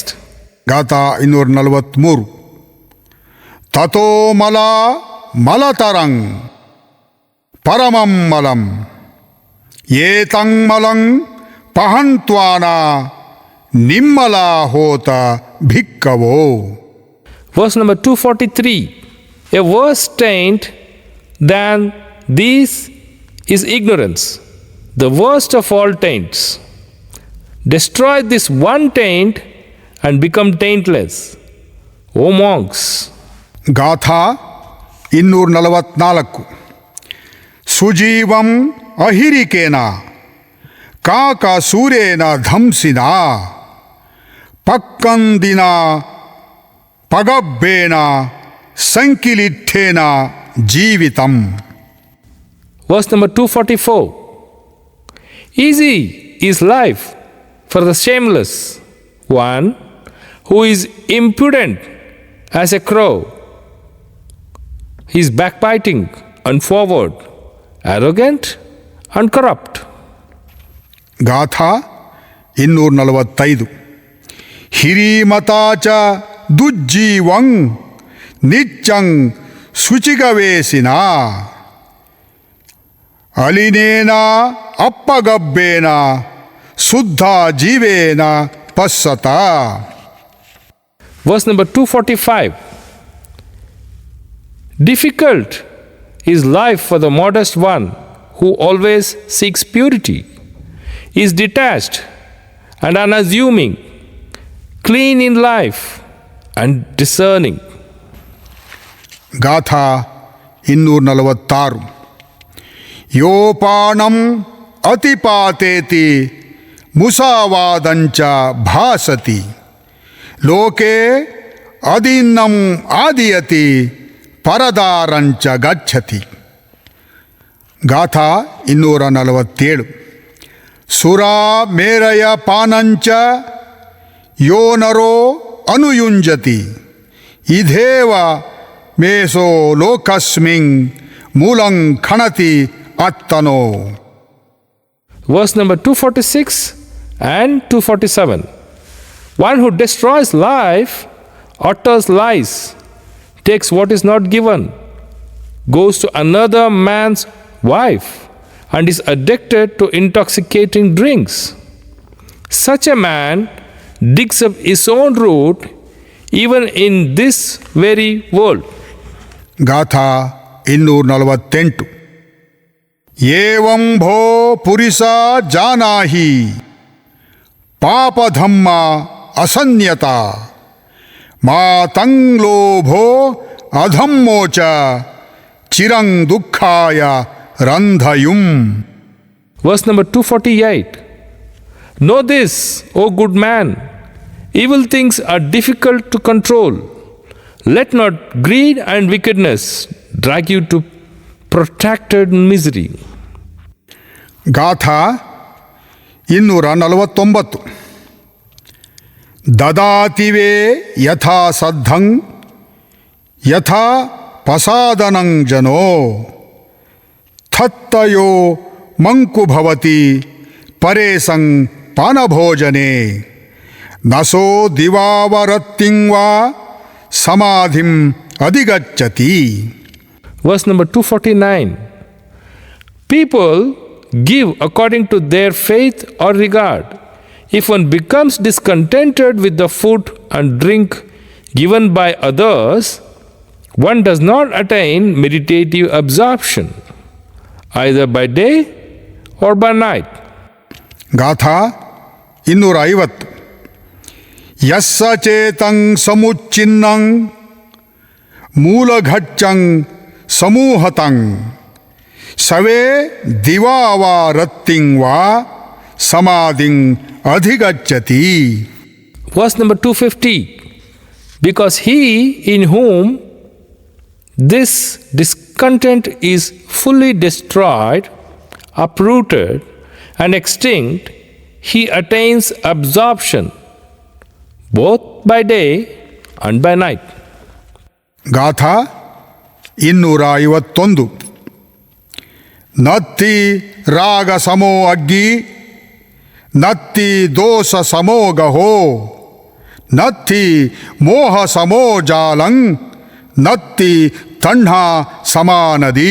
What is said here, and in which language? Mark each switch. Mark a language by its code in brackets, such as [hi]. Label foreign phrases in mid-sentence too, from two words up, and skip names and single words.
[kn] ಗಾಥಾ 243. [pi] ತಥೋ ಮಲ ಮಲತರಂ ಪರಮಂ ಮಲಂ ಏತಂ ಮಲಂ ಪಹಂತ್ವಾನ ನಿಮ್ಮಲ ಹೋತ ಭಿಕ್ಕವೋ. [en] Verse number 243. A worse taint than these is ignorance, the worst of all taints. Destroy this one taint and become taintless, O monks. [kn] ಗಾಥಾ 244. [pi] ಸುಜೀವಂ ಅಹಿರಿಕೇನ ಕಾಕಸೂರೇನ ಧಂಸಿನ ಪಕ್ಕಂದಿನ ಪಗಬ್ಬೇನ ಸಂಕಿಲಿಠೇನ ಜೀವಿತಂ. [en] Verse number 244. Easy is life for the shameless one who is impudent as a crow. He is backbiting and forward, arrogant and corrupt. [kn] ಗಾಥಾ 245. [pi] ಹಿರೀಮತಾಚ ದುಜ್ಜೀವಂ ನಿಚ್ಚಂ ಶುಚಿಗವೇಸಿನ ಅಲಿನೇನ ಅಪ್ಪಗಬ್ಬೇನ ಶುದ್ಧ ಜೀವೇನ ಪಸ್ಸತ. [en] Verse number 245. Difficult is life for the modest one who always seeks purity, is detached and unassuming, clean in life and discerning. [kn] ಗಾಥಾ 246. [pi] ಯೋಪಾಣಂ ಅತಿಪಾತೇತಿ ಮುಸಾವಾದಂಚ ಭಾಸತಿ ಲೋಕೆ ಅದಿನ್ನಂ ಆದಿಯತಿ ಪರದಾರಂಚ ಗಚ್ಚತಿ. [kn] ಗಾಥಾ 247. [pi] ಸುರಾ ಮೇರಯ ಪಾನಂಚ ಯೋ ನರೋ ಅನುಯುಂಜತಿ ಇಧೇವ ಮೇಸೋ ಲೋಕಸ್ಮಿನ್ ಮೂಲಂ ಖಣತಿ ಅತ್ತನೋ. [en] Verse number 246 and 247. One who destroys life, utters lies, takes what is not given, goes to another man's wife, and is addicted to intoxicating drinks. Such a man digs up his own root even in this very world. [kn] ಗಾಥಾ 248. [pi] ಏವಂ ಭೋ ಪುರಿಸ ಜಾನಾಹಿ ಪಾಪಧಮ್ಮ ಅಸನ್ಯತ ಮಾತಂಗ್ ಲೋಭೋ ಅಧಮ್ಮೋಚ ಚಿರಂ ದುಃಖಾಯ ರಂಧಯುಂ. [en] Verse number 248. Know this, O good man, evil things are difficult to control. Let not greed and wickedness drag you to protracted misery. [kn] ಗಾಥಾ 249. [pi] ದದಾತಿವೇ ಯಥಾ ಸದ್ಧಂ ಯಥಾ ಪಸಾದನಂ ಜನೋ ಥತ್ತಯೋ ಮಂಕು ಭವತಿ ಪರೇಸಂ ಪಾನಭೋಜನೆ ನಸೋ ದಿವಾವರತ್ತಿಂವಾ ಸಮಾಧಿಂ ಅಧಿಗಚ್ಚತಿ. [en] Verse number 249. People give according to their faith or regard. If one becomes discontented with the food and drink given by others, one does not attain meditative absorption, either by day or by night. [kn] ಗಾಥಾ 250. [pi] ಯಸ್ಸ ಚೇತಂ ಸಮುಚ್ಛಿನ್ನಂ ಮೂಲಘಚ್ಚಂ ಸಮೂಹತಂ ಸವೇ ದಿವಾವಾ ರತ್ತಿಂ ವಾ ಸಮಾಧಿಂ ಅಧಿಗಚ್ಚತಿ. [en] Verse number 250. Because he in whom this discontent is fully destroyed, uprooted, and extinct, he attains absorption both by day and by night. [kn] ಗಾಥಾ 251. [pi] ನತ್ತಿ ರಾಗ ಸಮೋ ಅಗ್ಗಿ ನತ್ತಿ ದೋಷ ಸಮೋ ಗಹೋ ನತ್ತಿ ಮೋಹ ಸಮೋ ಜಾಲಂ ನತ್ತಿ ತಣ್ಹಾ ಸಮಾನದಿ.